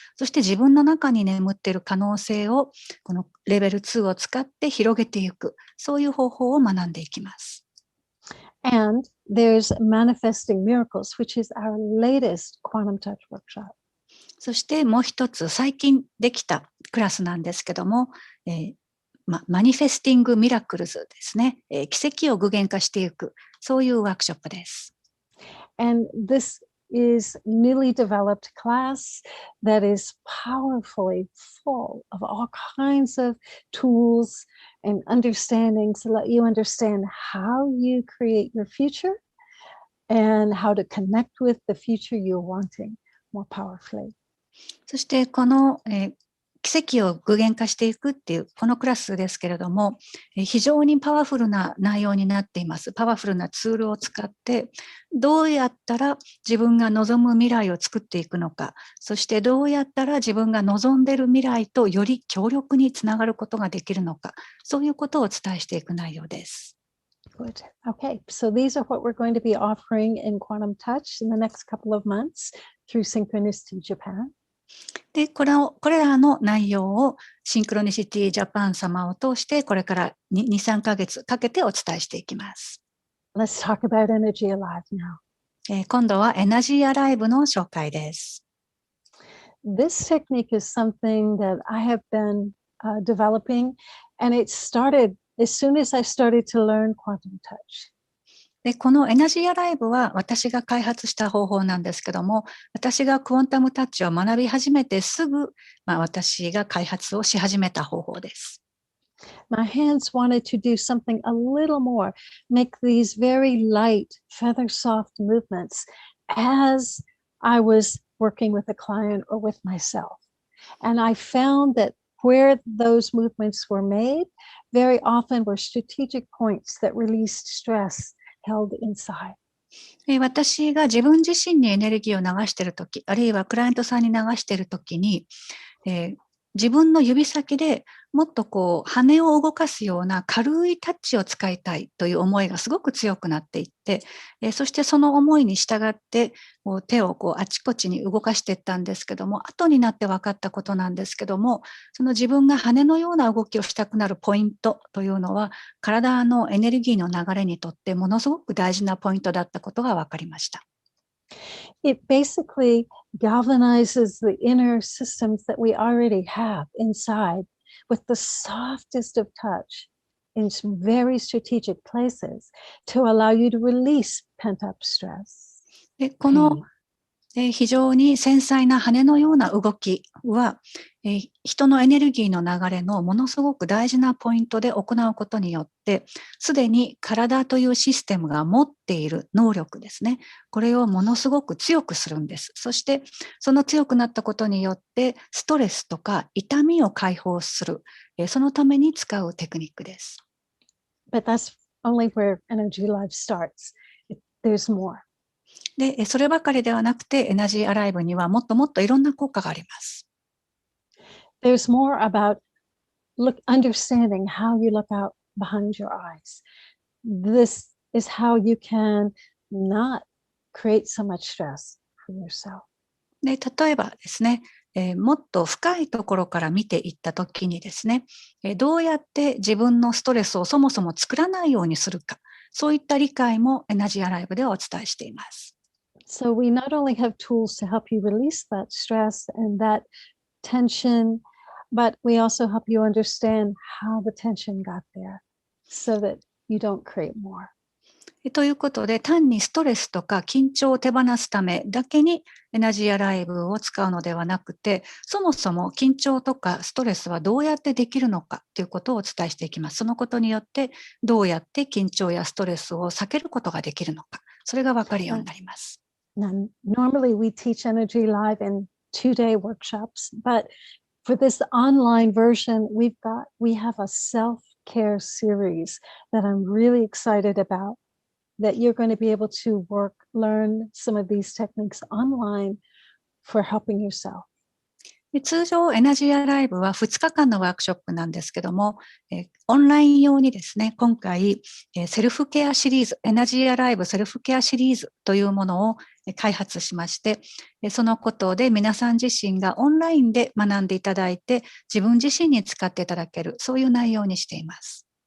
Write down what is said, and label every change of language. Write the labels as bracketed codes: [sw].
[ja] そして自分の中に眠っている可能性をこのレベル2を使って広げていく。そういう方法を学んでいきます。 [en] And there's manifesting miracles, which is our latest quantum touch workshop. [ja] そしてもう一つ最近できたクラスなんですけども、マニフェスティングミラクルズですね。奇跡を具現化していく、そういうワークショップです。 [en] And this is newly developed class that is powerfully full of all kinds of tools and understandings to let you understand how you create your future and how to connect with the future you're wanting more powerfully. [ja] そしてこの、奇跡を具現化していくっていうこのクラスですけれども、非常にパワフルな内容になっています。パワフルなツールを使ってどうやったら自分が望む未来を作っていくのか、そしてどうやったら自分が望んでいる未来とより強力につながることができるのか、そういうことをお伝えしていく内容です。 [en] Good. Okay, so these are what we're going to be offering in Quantum Touch in the next couple of months through Synchronicity Japan. [ja] で、これらの内容をシンクロニシティジャパン様を通してこれから2、3ヶ月かけてお伝えしていきます。 [en] Let's talk about Energy Alive now. [ja] 今度はエナジーアライブの紹介です。 [en] This technique is something that I have been developing, and it started as soon as I started to learn quantum touch. [ja] で、このエナジーアライブは私が開発した方法なんですけども、私がクォンタムタッチを学び始めてすぐ、私が開発をし始めた方法です。 [en] My hands wanted to do something a little more, make these very light, feather soft movements as I was working with a client or with myself. And I found that where those movements were made, very often were strategic points that released stress held inside. [ja] 私が自分自身にエネルギーを流しているとき、あるいはクライアントさんに流しているときに、自分の指先でもっと羽を動かすような軽いタッチを使いたいという思いがすごく強くなっていって、そしてその思いに従って手をあちこちに動かしていったんですけども、後になって分かったことなんですけども、その自分が羽のような動きをしたくなるポイントというのは、体のエネルギーの流れにとってものすごく大事なポイントだったことが分かりました。 [en] It basically galvanizes the inner systems that we already have inside with the softest of touch in some very strategic places to allow you to release pent-up stress. [ja] で、この非常に繊細な羽のような動きは、人のエネルギーの流れのものすごく大事なポイントで行うことによって、すでに体というシステムが持っている能力ですね。これをものすごく強くするんです。そして、その強くなったことによって、ストレスとか痛みを解放する、そのために使うテクニックです。 [en] But that's only where Energy Life starts. There's more. [ja] で、そればかりではなくて、エナジーアライブにはもっともっといろんな効果があります。 [en] There's more about understanding how you look out behind your eyes. This is how you can not create so much stress for yourself. [ja] で、例えばですね、もっと深いところから見ていったときにですね、どうやって自分のストレスをそもそも作らないようにするか、そういった理解もエナジーアライブではお伝えしています。 [en] So we not only have tools to help you release that stress and that tension, but we also help you understand how the tension got there so that you don't create more. [ja] ということで、単にストレスとか緊張を手放すためだけにエナジーアライブを使うのではなくて、そもそも緊張とかストレスはどうやってできるのかということをお伝えしていきます。そのことによって、どうやって緊張やストレスを避けることができるのか、それが分かるようになります。 [en] Now, normally we teach Energy Live in 2-day workshops, but for this online version, we have a self-care series that I'm really excited about, that you're going to be able to learn some of these techniques online for helping yourself. [ja] 通常エナジーアライブは2日間のワークショップなんですけども、オンライン用にですね、今回セルフケアシリーズ、エナジーアライブセルフケアシリーズというものを開発しまして、そのことで皆さん自身がオンラインで学んでいただいて、自分自身に使っていただける、そういう内容にしています。